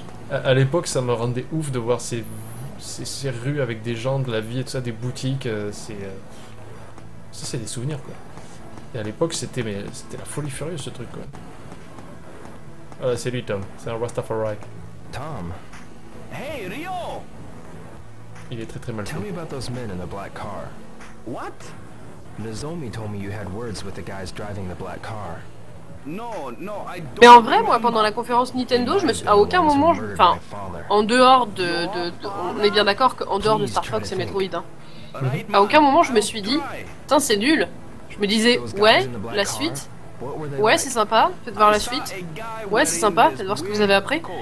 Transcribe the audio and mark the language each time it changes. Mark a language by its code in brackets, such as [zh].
[fr] À l'époque, ça me rendait ouf de voir ces rues avec des gens de la vie et tout ça, des boutiques. Ça, c'est des souvenirs, quoi. Et à l'époque, c'était la folie furieuse, ce truc, quoi. Voilà, c'est lui, Tom. C'est un Rastafari. [en] Tom. Hey, Ryo! [fr] Il est très très mal fait. [en] Tell me about those men in the black car. What? Nozomi told me you had words with the guys driving the black car. No, I don't. [fr] Mais en vrai, moi, pendant la conférence Nintendo, à aucun moment, enfin, en dehors on est bien d'accord qu'en dehors de Star Fox et Metroid, hein, à aucun moment je me suis dit, putain, c'est nul. Je me disais, ouais, la suite, ouais, c'est sympa, faites voir la suite, ouais, c'est sympa, faites voir ce que vous avez après.